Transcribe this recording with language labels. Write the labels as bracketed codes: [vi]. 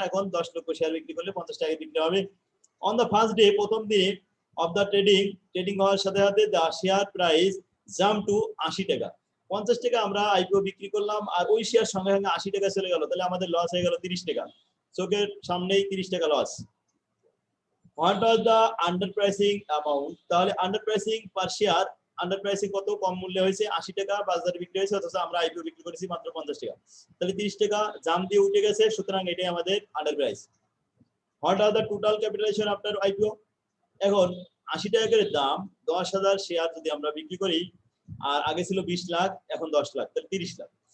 [bn] এখন 10 লক্ষ শেয়ার বিক্রি করলে 50 টাকা বিক্রি হবে। [en] on the first day, [bn] প্রথম দিনে অফ দ্য ট্রেডিং হওয়ার সাথে সাথে [en] the share price jump to [bn] 80 টাকা। 50 টাকা আমরা আইপিও বিক্রি করলাম, আর ওই শেয়ার সঙ্গে সঙ্গে 80 টাকা চলে গেল, তাহলে আমাদের লস হয়ে গেল 30 টাকা। চোখের সামনেই 30 টাকা loss. [en] What was the underpricing amount? [bn] তাহলে [en] underpricing per share [bn] under pricing কত, কম মূল্যে হয়েছে 80 টাকা বাজারে বিক্রি হয়েছে, অথচ আমরা আইপিও বিক্রি করেছি মাত্র 50 টাকা, তাহলে 30 টাকা জাম দিয়ে উঠে গেছে, সুতরাং এটাই আমাদের under price. [en] What are the total capitalization after IPO? [bn] এখন 80 টাকা করে দাম, 10,000 শেয়ার যদি আমরা বিক্রি করি, আর আগে ছিল 20 লাখ, এখন 10 লাখ, তাহলে 30 লাখ।